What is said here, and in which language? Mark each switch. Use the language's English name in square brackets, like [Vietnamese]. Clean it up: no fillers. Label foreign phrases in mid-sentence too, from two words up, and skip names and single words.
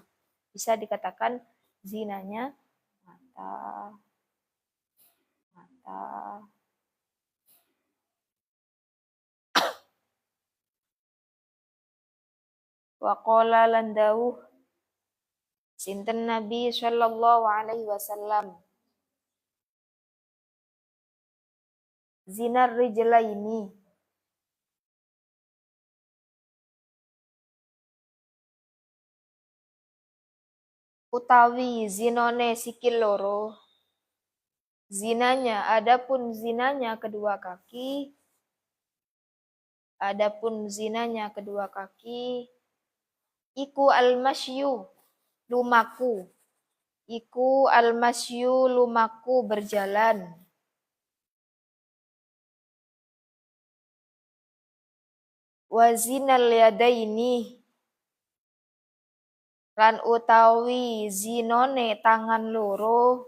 [Indonesian] Bisa dikatakan zinanya mata. [Arabic] وقال [Javanese] lan dawuh sinten [Arabic] Nabi صلى الله عليه وسلم زنا الرجلين, [Javanese] utawi zinone sikil loro, [Indonesian] zinanya adapun zinanya kedua kaki, adapun zinanya kedua kaki, [Javanese] iku al-masyu lumaku. Iku al-masyu lumaku berjalan. [Arabic] وزنا اليدين [Javanese] lan utawi zinone tangan loro.